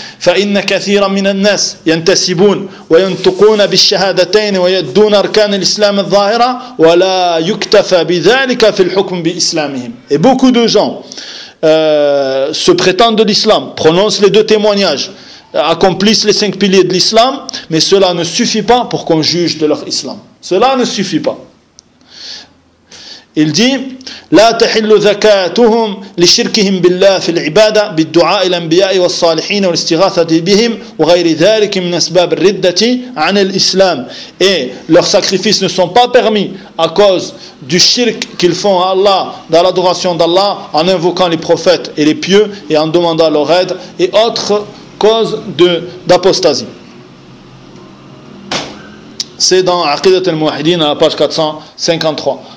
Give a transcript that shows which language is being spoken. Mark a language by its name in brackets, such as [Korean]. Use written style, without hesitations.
[Arabic] فَإِنَّ كَثِيرًا مِنَ النَّاسِ يَنْتَسِبُونَ وَيَنْتُقُونَ بِالشَّهَادَتَيْنِ وَيَدُّونَ أَرْكَانِ الْإِسْلَامِ الظَّاهِرَةِ وَلَا يُكْتَفَ بِذَلِكَ فِي الْحُكْمِ بِإِسْلَامِهِمْ. [French] Et beaucoup de gens se prétendent de l'islam, prononcent les deux témoignages, accomplissent les cinq piliers de l'islam, mais cela ne suffit pas pour qu'on juge de leur islam. Cela ne suffit pas. Il dit [Arabic] لا تحل زكاتهم لشركهم بالله في العبادة بالدعاء الأنبياء والصالحين والاستغاثة بهم وغير ذلك من أسباب الردة عن الإسلام. [French] Et leurs sacrifices ne sont pas permis à cause du shirk qu'ils font à Allah dans l'adoration d'Allah en invoquant les prophètes et les pieux et en demandant leur aide et autres causes d'apostasie. C'est dans Aqidat al-Muwahidin à la page 453.